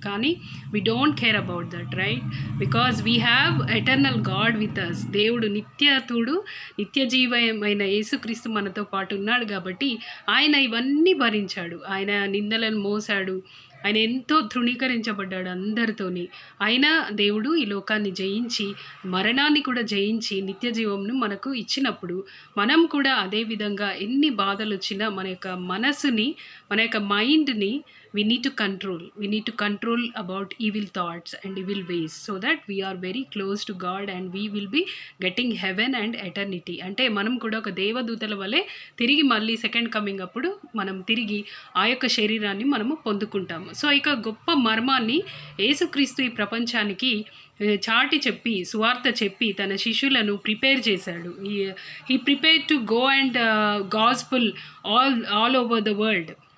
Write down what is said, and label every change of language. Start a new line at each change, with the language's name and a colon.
English: కానీ we don't care about that, right? Because we have eternal God with us.
Telugu: దేవుడు నిత్య జీవమైన యేసుక్రీస్తు మనతో పాటు ఉన్నాడు కాబట్టి ఆయన ఇవన్నీ భరించాడు. ఆయన నిందలను మోసాడు, ఆయన ఎంతో తృణీకరించబడ్డాడు అందరితోని. ఆయన దేవుడు ఈ లోకాన్ని జయించి మరణాన్ని కూడా జయించి నిత్య జీవంను మనకు ఇచ్చినప్పుడు మనం కూడా అదేవిధంగా ఎన్ని బాధలు వచ్చినా మన యొక్క మనసుని, మన యొక్క మైండ్ని
English: we need to control about evil thoughts and evil ways, so that we are very close to God and we will be getting heaven and eternity.
Telugu: అంటే మనం కూడా ఒక దేవదూతల వలె తిరిగి మళ్ళీ సెకండ్ కమింగ్ అప్పుడు మనం తిరిగి ఆ యొక్క శరీరాన్ని మనము పొందుకుంటాము. సో ఇక గొప్ప మర్మాన్ని యేసుక్రీస్తు ఈ ప్రపంచానికి చాటి చెప్పి, సువార్త చెప్పి తన శిష్యులను ప్రిపేర్ చేశాడు.
English: He prepare to go and gospel all over the world.